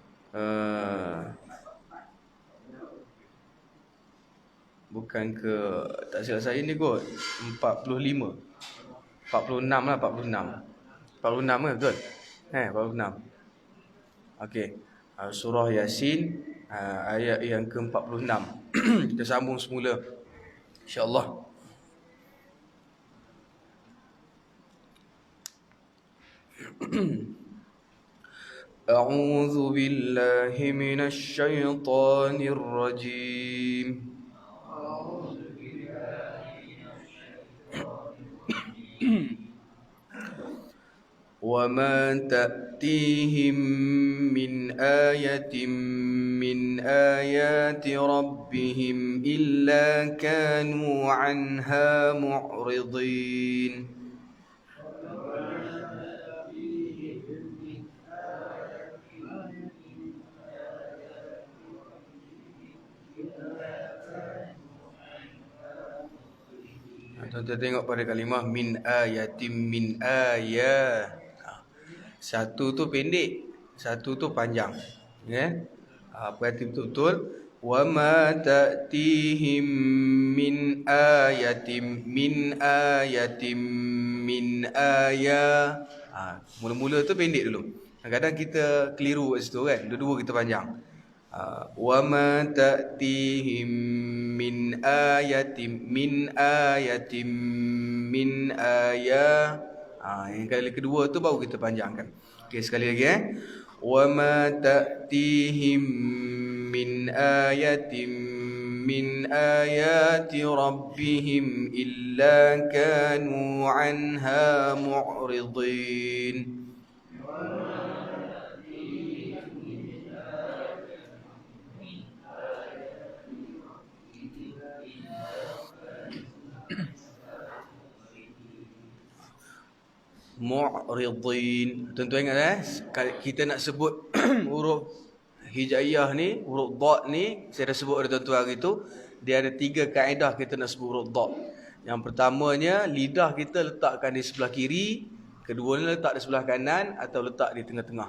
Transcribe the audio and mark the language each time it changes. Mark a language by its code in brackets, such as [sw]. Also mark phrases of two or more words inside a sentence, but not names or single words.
[ms] Uh, bukan ke, tak silap saya ni kot 45, 46 lah, 46. 46 ke betul? 46. Okey. Surah Yasin ayat yang ke-46. Kita sambung semula insya-Allah. [ar] أعوذ بالله من الشيطان الرجيم. وما تأتيهم من آية من آيات ربهم إلا كانوا عنها معرضين. [ms] Tuan-tuan tengok pada kalimah [ar] من آيةٍ من آيات. [ms] Satu tu pendek, satu tu panjang. Ya. Perhati betul-betul. [ar] وما تأتيهم من آيةٍ من آيةٍ من آيات. [ms] Mula-mula tu pendek dulu. Kadang-kadang kita keliru kat situ kan. Dua-dua kita panjang. [ar] وما تأتيهم من آيةٍ من آيةٍ من آيات. [ms] Yang kali kedua tu baru kita panjangkan. Okey, sekali lagi [ar] وما تأتيهم من آيةٍ من آيات ربهم إلا كانوا عنها معرضين. [ms] Mu'ridin. Tuan-tuan ingat kita nak sebut huruf hijaiyah ni, huruf dha ni, saya dah sebut pada tuan-tuan hari tu, dia ada 3 kaedah kita nak sebut huruf dha. Yang pertamanya, lidah kita letakkan di sebelah kiri, keduanya letak di sebelah kanan atau letak di tengah-tengah.